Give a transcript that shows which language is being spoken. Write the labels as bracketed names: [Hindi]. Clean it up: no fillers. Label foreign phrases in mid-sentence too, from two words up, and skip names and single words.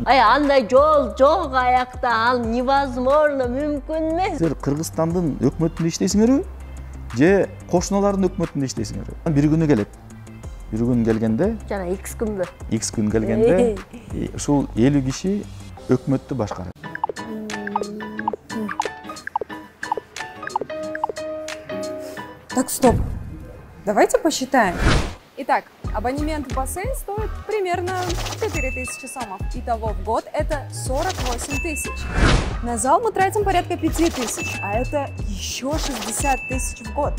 [Kyrgyz] Андай жол жок аякта, ал невозможно, мүмкүн эмес. Силер Кыргызстандын өкмөтүндө иштейсиңерби? Же кошуналардын өкмөтүндө иштейсиңерби? Бир күнү келет. Бир күн келгенде, жана X күнбү? X күн келгенде, ушул 50 киши өкмөттү башкарат. [Russian] Так, стоп. Давайте посчитаем. Итак, абонемент в бассейн стоит примерно 4000 сомов. Итого в год это 48 тысяч. На зал мы тратим порядка 5000, а это еще 60 тысяч в год.